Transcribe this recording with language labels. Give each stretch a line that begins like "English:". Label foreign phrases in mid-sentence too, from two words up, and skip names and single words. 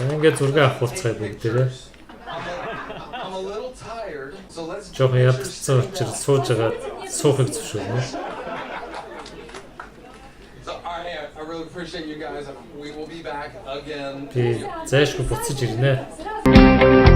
Mongolian: За ингээд зураг авахулцгаая бүгдээрээ.
English: I'm a little tired, so let's
Mongolian: Жохон ядарсан учраас сууж байгаа суухыг зөвшөөрнө.
English: So I really appreciate you guys. We will be back again.
Mongolian: Би зайшгүй буцаж ирнэ.
Russian: Здравствуйте.